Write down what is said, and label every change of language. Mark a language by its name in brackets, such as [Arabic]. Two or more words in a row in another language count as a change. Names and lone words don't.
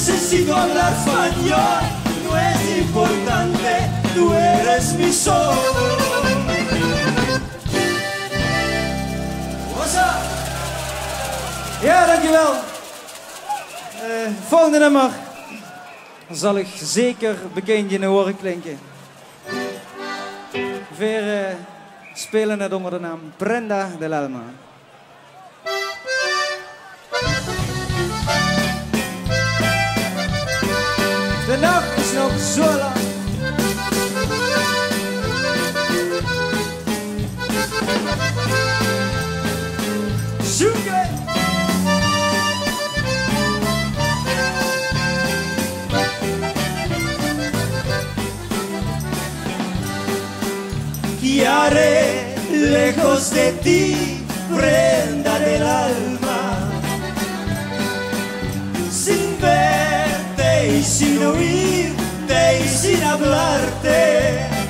[Spanish] necesito hablar español, no es importante, tú eres mi sol. [Dutch] Ja, dankjewel. Volgende nummer zal ik zeker bekend in de oren klinken. We spelen het onder de naam Prenda del Alma. De nacht is nog zo lang. Zoeken! [Spanish] Y haré lejos de ti, prenda del alma, sin verte y sin oírte y sin hablarte.